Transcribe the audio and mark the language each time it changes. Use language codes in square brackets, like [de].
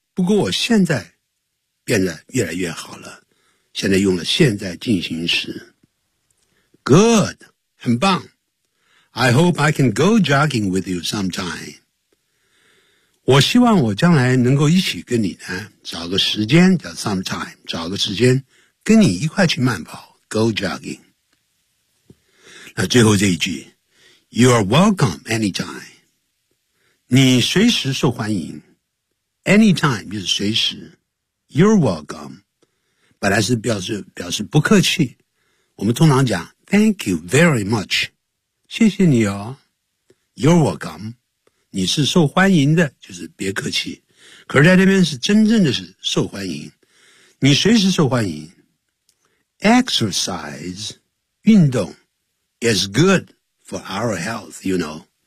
[zh] 不过我现在变得越来越好了，现在用了现在进行时。 Good, 很棒。 [en] I hope I can go jogging with you sometime. [zh] 我希望我将来能够一起跟你呢，找个时间叫 sometime， 找个时间跟你一块去慢跑 ， go jogging。那最后这一句 ， You are welcome anytime。你随时受欢迎 ，anytime 就是随时 ， You're welcome。本来是表示不客气，我们通常讲 Thank you very much，谢谢你哦 ， You're welcome。你是受欢迎的，就是别客气。可是在这边是真正的是受欢迎，你随时受欢迎。 [en] Exercise 运动 is good for our health, you know.